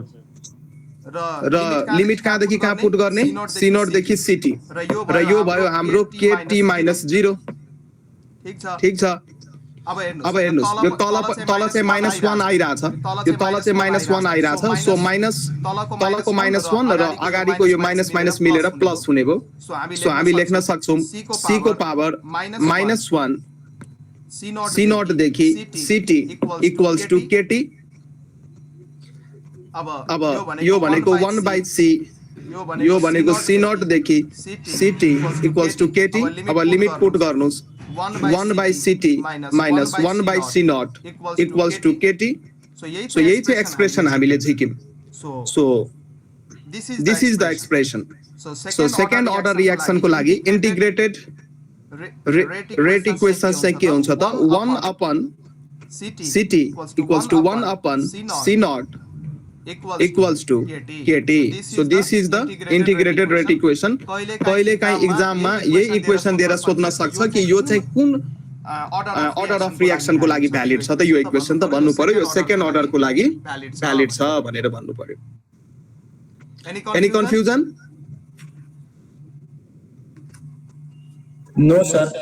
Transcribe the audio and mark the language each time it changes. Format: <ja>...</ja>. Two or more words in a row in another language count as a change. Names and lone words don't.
<ne>र लिमिट कहाँदेखि कहाँ पुट गर्ने c0 देखि ct र यो भयो हाम्रो kt - 0 ठीक छ अब हेर्नुस् यो तल चाहिँ -1 आइराछ यो तल चाहिँ -1 आइराछ सो माइनस तलको -1 र अगाडिको यो माइनस माइनस मिलेर प्लस हुने भो सो हामी लेख्न सक्छौं c को पावर -1 c0 देखि ct = kt अब यो भनेको 1/c यो भनेको c0 देखि ct = kt अब लिमिट पुट गर्नुस्</ne> <en>1/ct minus 1/c0 equals to kt so</en> <ne>यही चाहिँ एक्सप्रेसन हामीले झिक्यौं</ne> <en>so this is the expression so second order reaction</en> <ne>को लागि</ne> <en>integrated rate equation</en> <ne>चाहिँ के हुन्छ त</ne> <en>1/ct equals to 1/c0 equals to kt so this is the integrated rate equation</en> <ne>कहिले काहीँ एक्जाममा यही इक्वेसन दिएर सोध्न सक्छ कि यो चाहिँ कुन</ne> <en>order of reaction</en> <ne>को लागि भ्यालिड छ त यो इक्वेसन त भन्नु पर्यो यो</ne> <en>second order</en> <ne>को लागि भ्यालिड छ भनेर भन्नु पर्यो</ne> <en>any confusion no sir</en>